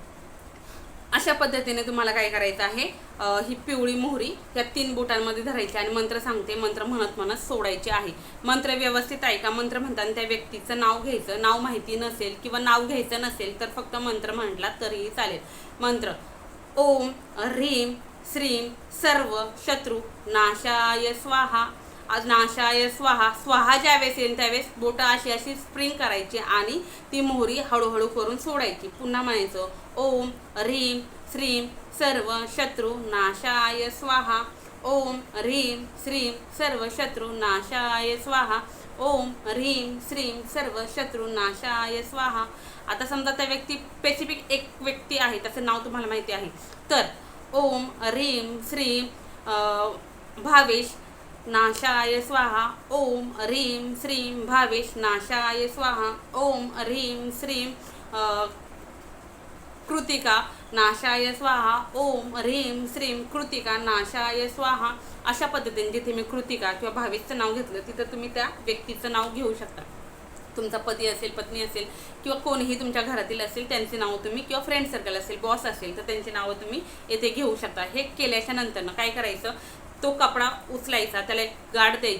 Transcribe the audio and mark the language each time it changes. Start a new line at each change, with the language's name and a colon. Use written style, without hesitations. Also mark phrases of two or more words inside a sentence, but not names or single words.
Marathi: अशा पद्धतीने तुम्हाला काय करायचं आहे, ही पिवळी मोहरी या 3 बोटांमध्ये धरायची आणि मंत्र सांगते, मंत्र म्हणत म्हणत सोडायची आहे. मंत्र व्यवस्थित ऐका. मंत्र म्हणताना त्या व्यक्तीचं नाव घ्यायचं. नाव माहिती नसेल किंवा नाव घ्यायचं नसेल तर फक्त मंत्र म्हटला तरीही चालेल.
Sanskrit: मंत्र ओम ह्रीं श्रीं सर्व शत्रू नाशाय स्वाहा. नाशाय स्वाहा.
Marathi: स्वाहा ज्यावेळेस येईल त्यावेळेस बोटं अशी स्प्रिंग करायची आणि ती मोहरी हळूहळू करून सोडायची. पुन्हा म्हणायचं
Sanskrit: ओम ह्रीं श्रीं सर्व शत्रू नाशाय स्वाहा. ओम ह्रीं श्रीं सर्व शत्रू नाशाय स्वाहा. ओम ह्रीं श्रीं सर्व शत्रू नाशाय स्वाहा.
Marathi: आता समजा त्या व्यक्ती स्पेसिफिक एक व्यक्ती आहे, त्याचं नाव तुम्हाला माहिती आहे, तर
Sanskrit: ओम ह्रीं श्रीं भावेश नाशाय स्वाहा. ओम ह्रीं श्रीं भावेश नाशाय स्वाहा. ओम ह्रीं श्रीं कृतिका नाशाय स्वाहा. ओम ह्रीं श्रीं कृतिका नाशाय स्वाहा.
Marathi: अशा पद्धतीने जिथे मी कृतिका किंवा भावेशचं नाव घेतलं तिथं तुम्ही त्या व्यक्तीचं नाव घेऊ शकता. तुमचा पती असेल, पत्नी असेल किंवा कोणीही तुमच्या घरातील असेल त्यांची नावं तुम्ही, किंवा
English: friend circle
Marathi: असेल, बॉस असेल तर त्यांची नावं तुम्ही येथे घेऊ शकता. हे केल्याच्या नंतरनं काय करायचं, तो कपडा उचलायचा, त्याला एक गाठ द्यायची.